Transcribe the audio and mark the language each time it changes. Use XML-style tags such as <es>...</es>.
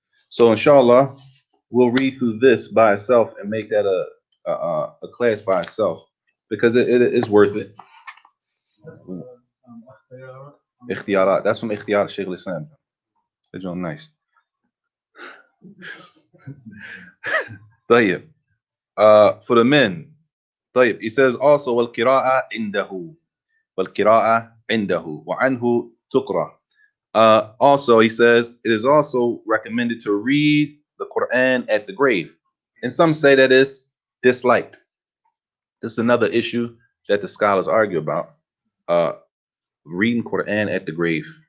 <en>So, inshallah, we'll read through this by itself and make that a class by itself because it is worth it. Ikhtiyarat. That's from Ikhtiyar Shaykh al-Islam. They're doing nice.</en> <ar>طيب.</ar> <en>For the men, طيب. He says also</en> <ar>والقراءة عنده والقراءة عنده وعنه تقرأ.</ar> <en>Also, he says it is also recommended to read the Quran at the grave, and some say that is disliked. This is another issue that the scholars argue about. Reading Quran at the grave.</en>